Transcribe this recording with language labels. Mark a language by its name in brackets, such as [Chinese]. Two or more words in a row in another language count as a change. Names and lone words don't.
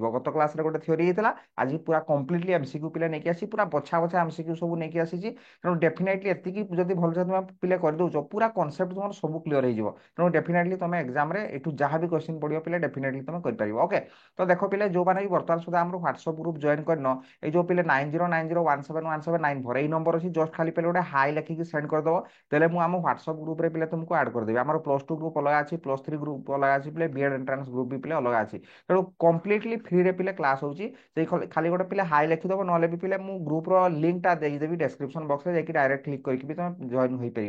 [Odia] ଗତ କ୍ଲାସରେ ଗୋଟେ ଥିଓରି ହେଇଥିଲା ଆଜି ପୁରା [English] completely MCQ [Odia] ପିଲେ ନେଇକି ଆସି ପୁରା ବଛା ବଛା ଏମସିକ୍ୟୁ ସବୁ ନେଇକି ଆସିଛି। ତେଣୁ ଡେଫିନେଟଲି ଏତିକି ଯଦି ଭଲସେ ତୁମେ ପିଲେ କରିଦେଉଛ ପୁରା କନସେପ୍ଟ ତୁମର ସବୁ କ୍ଲିୟର ହେଇଯିବ। ତେଣୁ ଡେଫିନେଟଲି ତୁମେ ଏକ୍ଜାମରେ ଏଠୁ ଯାହା ବି କ୍ୱେଶ୍ଚିନ୍ ପଡ଼ିବ ପିଲେ ଡେଫିନେଟଲି ତୁମେ କରିପାରିବ। ଓକେ, ତ ଦେଖ ପିଲେ ଯୋଉମାନେ ବି ବର୍ତ୍ତମାନ ସୁଦ୍ଧା ଆମର [English] WhatsApp group join [Odia] କରିନ ଏଇ ଯେ ପିଲେ 9090171794 ଏଇ ନମ୍ବର ଅଛି ଜଷ୍ଟ ଖାଲି ପିଲେ ଗୋଟେ ହାଇ ଲେଖିକି ସେଣ୍ଡ କରିଦେବ। ତାହେଲେ ମୁଁ ଆମ [English] WhatsApp groupରେ [Odia] ପିଲେ ତୁମକୁ ଆଡ୍ କରିଦେବି। ଆମର +2 ଗ୍ରୁପ ଅଲଗା ଅଛି +3 ଗ୍ରୁପ ଅଲଗା ଅଛି ପିଲେ [English] B.Ed entrance group [Odia] ବି ପିଲେ ଅଲଗା ଅଛି। ତେଣୁ [English] completely freeରେ [Odia] ପିଲେ କ୍ଲାସ୍ ହେଉଛି। ସେଇ ଖାଲି ଗୋଟେ ପିଲେ ହାଇ ଲେଖିଦେବ ନହେଲେ ବି ପିଲେ ମୁଁ [English] groupର linkଟା [Odia] ଦେଇଦେବି [English] description boxରେ [Odia] ଯାଇକି [English] direct click [Odia] କରିକି ବି ତମେ ଜଏନ୍ ହୋଇପାରିବ।